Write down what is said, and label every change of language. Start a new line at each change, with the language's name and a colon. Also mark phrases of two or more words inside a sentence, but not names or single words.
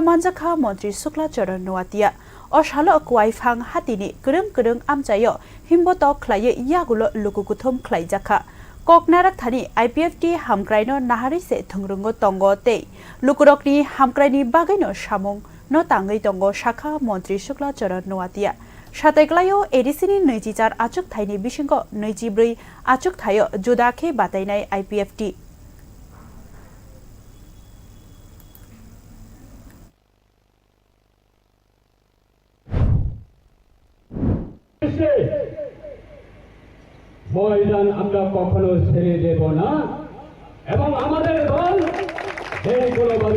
Kok Borok: manjakha mantri Shukla Charan Nuatia oshalo koaifang hati ni kurung amchayo himboto khlaye yagulo lukukuthum khlaijakha Koknarak thani IPF ti hamkraino nahari se thungrungo tongo te lukurokni hamkraini bagaino samung no tangai tongo shakha mantri Shukla Charan Nuatia Shateglayo edisini 24 achuk thaini bisingo 24 achuk thayo judakhe batainai IPF ti
Bangla: ময়দান আমরা কখনো ছেড়ে দেব না এবং আমাদের দল যে কোনোভাবে